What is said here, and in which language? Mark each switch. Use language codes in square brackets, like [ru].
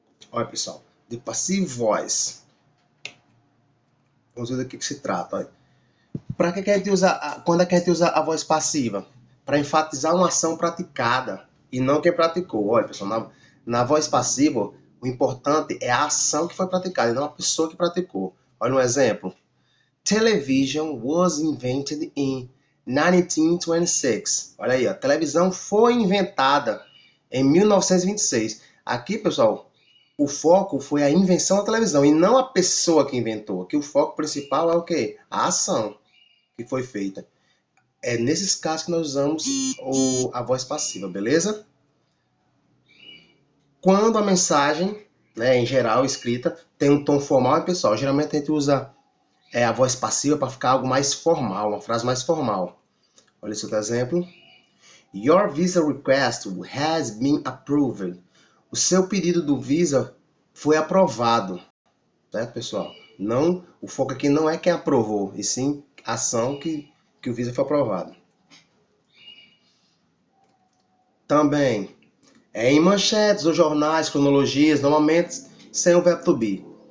[pt] Olha, pessoal, de passive voice. Vamos ver do que se trata. Para que a gente usa, quando é que a gente usa a voz passiva? Para enfatizar uma ação praticada e não quem praticou. Olha, pessoal, na voz passiva, o importante é a ação que foi praticada e não a pessoa que praticou. Olha um exemplo. [en] Television was invented in 1926. [pt] Olha aí, a televisão foi inventada em 1926. Aqui, pessoal, o foco foi a invenção da televisão e não a pessoa que inventou. Aqui o foco principal é o quê? A ação que foi feita. É nesses casos que nós usamos a voz passiva, beleza? Quando a mensagem, né, em geral, escrita, tem um tom formal, pessoal, geralmente a gente usa a voz passiva para ficar algo mais formal, uma frase mais formal. Olha esse outro exemplo. [en] Your visa request has been approved. [pt] O seu pedido do Visa foi aprovado. Certo, pessoal? Não, o foco aqui não é quem aprovou, e sim a ação que o Visa foi aprovado. Também, em manchetes ou jornais, cronologias, normalmente sem o verbo to be.